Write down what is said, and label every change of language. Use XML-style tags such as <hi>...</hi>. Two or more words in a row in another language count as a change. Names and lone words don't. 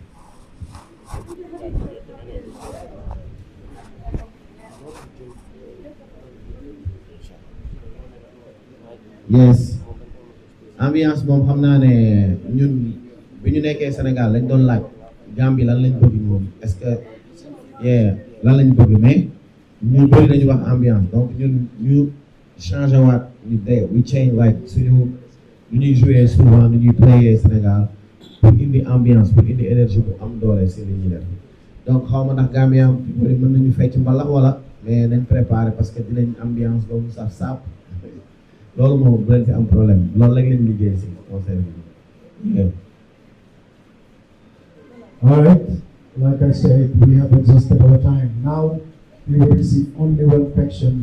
<wo>yes ambiance moom xam naa ne ñun bi ñu nekkee Sénégal lañ doon laaj Gambie lan lañ bëgg moom</wo> <fr>est-ce que</fr> <wo>lan lañ bëgg mais ñu bëri dañu wax ambiance donc ñun ñu changé waat ñu day</wo> <en>we change like</en> <wo>suñu lu ñuy</wo> <fr>jouer souvent</fr> <wo>lu ñuy playé Sénégal pour indi ambiance pour indi énergie bu am doole si li ñuy def donc xaw ma ndax Gambien bëri mën nañu fecc mbalax wala mais nañ préparé</wo> <fr>parce que</fr> <wo>dinañ ambiance boobu saf sap loolu moom bu leen fi am problème loolu rek lañ liggéey si concert bi.</wo> <en>All right, like I said, we have exhausted our time. Now we will receive only one question.</en>